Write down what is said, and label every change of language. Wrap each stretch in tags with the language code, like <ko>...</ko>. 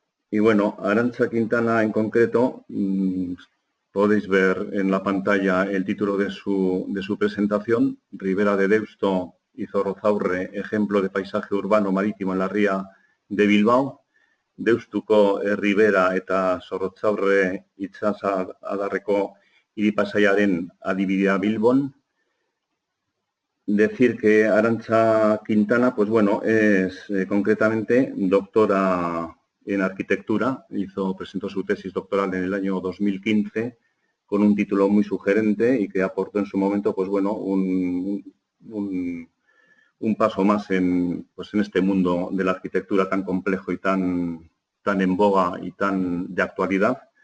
<es>Y bueno, Arantxa Quintana en concreto, podéis ver en la pantalla el título de su presentación, Ribera de Deusto y Zorrozaurre, ejemplo de paisaje urbano marítimo en la ría de Bilbao.</es> <eu>Deustuko ribera eta Zorrozaurre itsas adarreko hiri pasaiaren adibidea Bilbon.</eu> <es>Decir que Arantxa Quintana, pues bueno, es concretamente doctora en arquitectura, presentó su tesis doctoral en el año 2015 con un título muy sugerente y que aportó en su momento, pues bueno, un paso más en este mundo de la arquitectura tan complejo y tan en boga y tan de actualidad.</es>